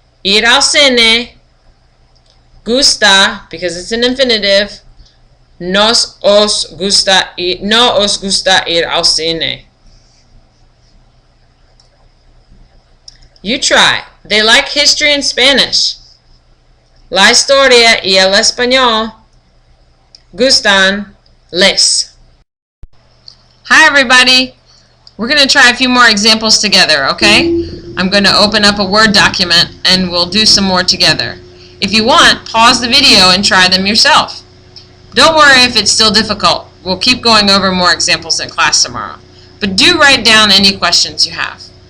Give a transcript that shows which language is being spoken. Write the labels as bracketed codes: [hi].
[es] Ir al cine, gusta, [en] because it's an infinitive, [es] no os gusta ir al cine. [en] You try. They like history and Spanish. [es] La historia y el español gustan les. [en] Hi everybody! We're going to try a few more examples together, okay? I'm going to open up a Word document and we'll do some more together. If you want, pause the video and try them yourself. Don't worry if it's still difficult. We'll keep going over more examples in class tomorrow. But do write down any questions you have.